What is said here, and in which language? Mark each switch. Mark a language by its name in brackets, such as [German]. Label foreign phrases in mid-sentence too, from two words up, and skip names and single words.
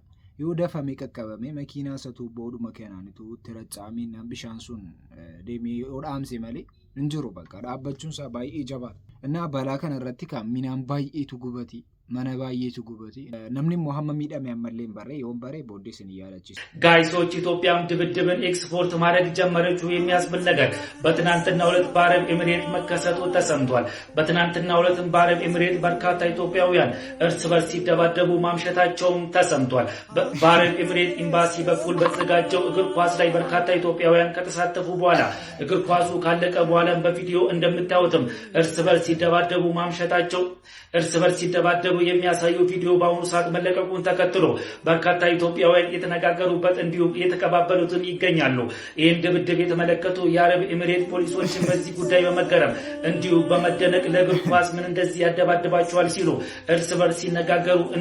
[Oromo] Yoo dafame qaqqabame makiinaa satuu booduma kanaanitu itti racca'ameen bishaan sun deemee yoo dhaamse malee hin jiru bakka dhaabbachuun isaa baay'ee jabaata. Innaa balaa kana irratti kan minaan baay'eetu gubati. Mana baay'eetu gubati. Namni immoo hamma miidhame ammallee hin barree yoon baree booddee isin yaadachiisa. [Amharic] ጋይሶች ኢትዮጵያም ድብድብን ኤክስፖርት ማድረግ ጀመረችው የሚያስብል ነገር በትናንትናው ዕለት በአረብ ኤሚሬት መከሰቱ ተሰምቷል። በትናንትናው ዕለትም በአረብ ኤሚሬት በርካታ ኢትዮጵያውያን እርስ በርስ ሲደባደቡ ማምሸታቸውም ተሰምቷል። በአረብ ኤሚሬት ኤምባሲ በኩል በተዘጋጀው እግር ኳስ ላይ በርካታ ኢትዮጵያውያን ከተሳተፉ በኋላ እግር ኳሱ ካለቀ በኋላም በቪዲዮ እንደምታዩትም እርስ በርስ ሲደባደቡ ማምሸታቸው እርስ በርስ ሲደባደቡ የሚያሳዩ ቪዲዮ በአሁኑ ሰዓት መለቀቁን ተከትሎ በርካታ ኢትዮጵያውያን የተነጋገሩበት እንዲሁም የተቀባበሉትን ይገኛሉ። ይህን ድብድብ የተመለከቱ የአረብ ኤሚሬት ፖሊሶችን በዚህ ጉዳይ በመገረም እንዲሁም በመደነቅ ለእግር ኳስ ምን እንደዚህ ያደባድባቸዋል ሲሉ እርስ በርስ ሲነጋገሩ